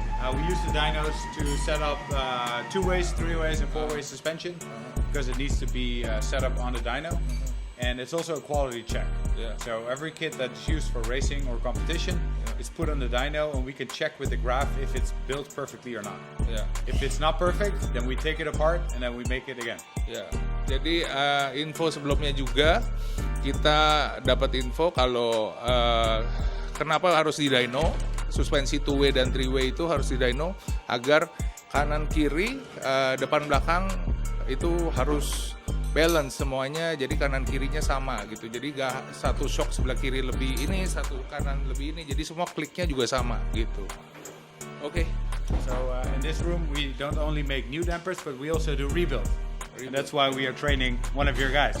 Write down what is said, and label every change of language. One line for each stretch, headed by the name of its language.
English: We use the dynos to set up 2-ways, 3-ways, and 4-way suspension because it needs to be set up on the dyno. And it's also a quality check. Yeah. So every kit that's used for racing or competition is put on the dyno, and we can check with the graph if it's built perfectly or not.
Indonesian: Ya.
English: If it's not perfect, then we take it apart and then we make it again.
Indonesian: Ya. Jadi info sebelumnya juga kita dapat info kalau kenapa harus di dyno, suspensi 2-way dan 3-way itu harus di dyno agar kanan kiri, depan belakang itu harus balance semuanya, jadi kanan kirinya sama gitu. Jadi gak satu shock sebelah kiri lebih ini, satu kanan lebih ini. Jadi semua kliknya juga sama gitu. Oke.
English: So in this room, we don't only make new dampers, but we also do rebuild. And that's why we are training one of your guys.